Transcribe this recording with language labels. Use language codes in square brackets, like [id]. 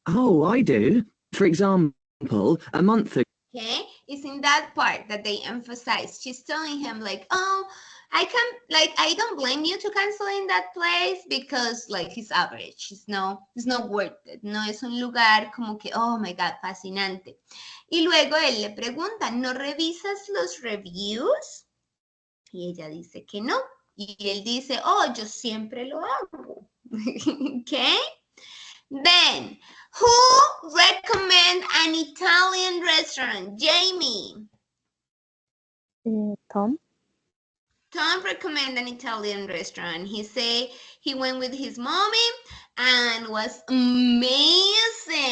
[en] Oh, I do. For example, a month ago. Okay, it's in that part that they emphasize. She's telling him like, oh, I don't blame you to cancel in that place because like it's average. It's not worth it. [es] No es un lugar como que, [en] oh my God, [es] fascinante. Y luego él le pregunta, ¿no revisas los reviews? Y ella dice que no. Y él dice, oh, yo siempre lo hago. [en] Okay? Then, who recommend an Italian restaurant? Jamie. Tom. Tom recommend an Italian restaurant. He say he went with his mommy and was amazing.